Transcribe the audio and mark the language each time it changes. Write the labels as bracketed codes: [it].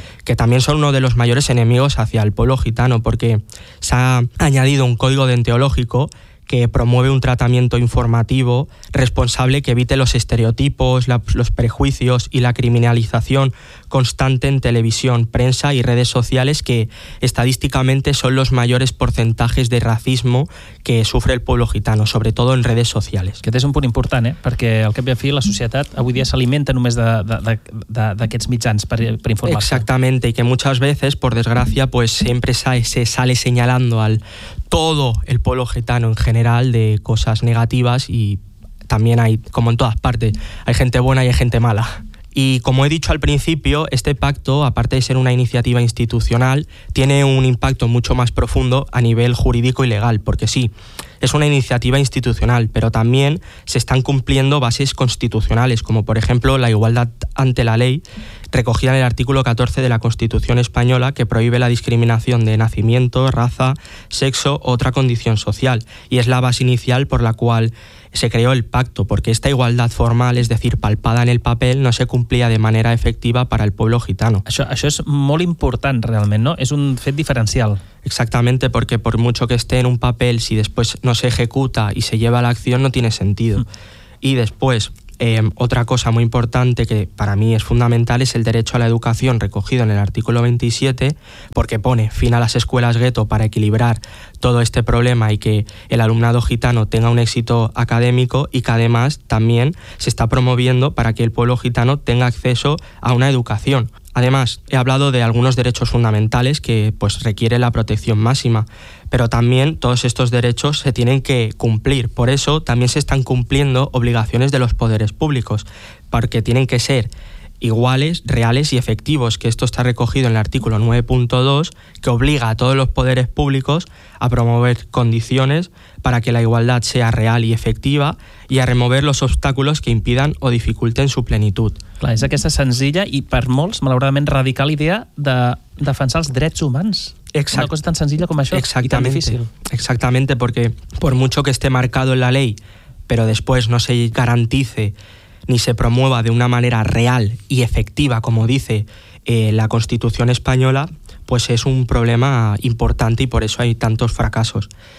[es] que también son uno de los mayores enemigos hacia el pueblo gitano, porque se ha añadido un código deontológico que promueve un tratamiento informativo responsable que evite los estereotipos, los prejuicios y la criminalización constante en televisión, prensa y redes sociales, que estadísticamente son los mayores porcentajes de racismo que sufre el pueblo gitano, sobre todo en redes sociales. [ca] Aquest és un punt important, eh? Perquè al cap i a fi la societat avui dia s'alimenta només d'aquests mitjans per informar-se. [es] Exactamente, y que muchas veces, por desgracia, pues siempre se sale señalando al todo el pueblo gitano en general de cosas negativas, y también hay, como en todas partes, hay gente buena y hay gente mala. Y como he dicho al principio, este pacto, aparte de ser una iniciativa institucional, tiene un impacto mucho más profundo a nivel jurídico y legal, porque sí, es una iniciativa institucional, pero también se están cumpliendo bases constitucionales, como por ejemplo la igualdad ante la ley, recogida en el artículo 14 de la Constitución Española, que prohíbe la discriminación de nacimiento, raza, sexo u otra condición social. Y es la base inicial por la cual se creó el pacto, porque esta igualdad formal, es decir, palpada en el papel, no se cumplía de manera efectiva para el pueblo gitano. [ca] Això és molt important, realment, ¿no? És un fet diferencial. [es] Exactamente, porque por mucho que esté en un papel, si después no se ejecuta y se lleva a la acción, no tiene sentido. Mm. Y después, otra cosa muy importante que para mí es fundamental es el derecho a la educación recogido en el artículo 27, porque pone fin a las escuelas gueto para equilibrar todo este problema y que el alumnado gitano tenga un éxito académico, y que además también se está promoviendo para que el pueblo gitano tenga acceso a una educación. Además, he hablado de algunos derechos fundamentales que pues requiere la protección máxima, pero también todos estos derechos se tienen que cumplir. Por eso también se están cumpliendo obligaciones de los poderes públicos, porque tienen que ser iguales, reales y efectivos, que esto está recogido en el artículo 9.2, que obliga a todos los poderes públicos a promover condiciones para que la igualdad sea real y efectiva y a remover los obstáculos que impidan o dificulten su plenitud. [ca] Clar, és aquesta senzilla i per molts, malauradament, radical idea de defensar els drets humans. Exacte. Una cosa tan senzilla com això. [es] Exactamente. [ca] I tan difícil. [es] Exactamente, porque por mucho que esté marcado en la ley, pero después no se garantice ni se promueva de una manera real y efectiva, como dice la Constitución española, pues es un problema importante y por eso hay tantos fracasos.